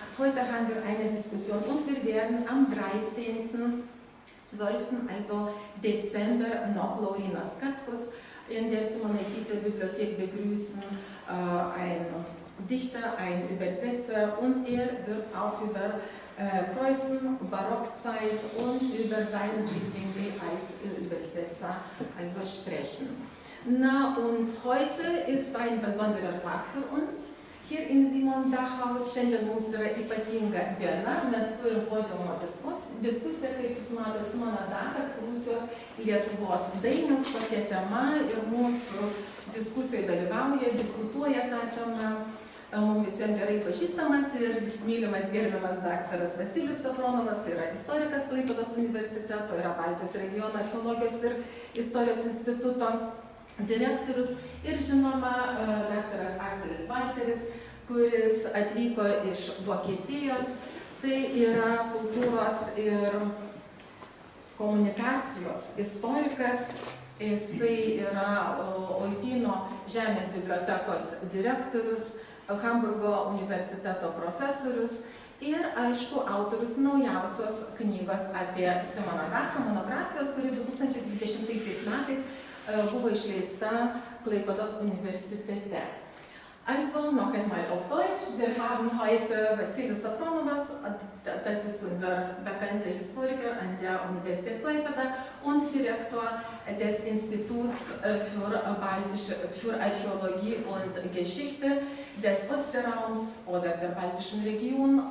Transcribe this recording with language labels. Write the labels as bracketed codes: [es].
[de] Heute haben wir eine Diskussion und wir werden am 13.12., also Dezember, noch Laurinas Katkus in der Simonaitytė-Bibliothek begrüßen, ein Dichter, ein Übersetzer und er wird auch über Preußen, Barockzeit und über seinen Blickwinkel als Übersetzer also sprechen. Und heute ist ein besonderer Tag für uns. Hier im Simon Dach-Haus [lt] šiandien mums yra ypatinga diena, mes turim podiumo diskusiją, kaip jūs matote, Simonas Dachas, Prūsijos Lietuvos dainos, tokia tema ir mūsų diskusijoje dalyvauja, diskutuoja tą temą. Mums visiems gerai pažįstamas ir mylimas gerbiamas daktaras Vasilijus Safronovas, tai yra istorikas Klaipėdos universiteto, yra Baltijos regiono archeologijos ir istorijos instituto direktorius ir žinoma daktaras Akselis Valteris, kuris atvyko iš Vokietijos, tai yra kultūros ir komunikacijos istorikas, jisai yra Oityno žemės bibliotekos direktorius, Hamburgo universiteto profesorius ir, aišku, autorius naujausios knygos apie Simoną Dachą, monografijos, kuri 2020 metais buvo išleista Klaipėdos universitete. [de] Also, noch einmal auf Deutsch. Wir haben heute Vasilijus Safronovas, das ist unser bekannter Historiker an der Universität Klaipėda und Direktor des Instituts für Archäologie und Geschichte des Ostseeraums oder der baltischen Region.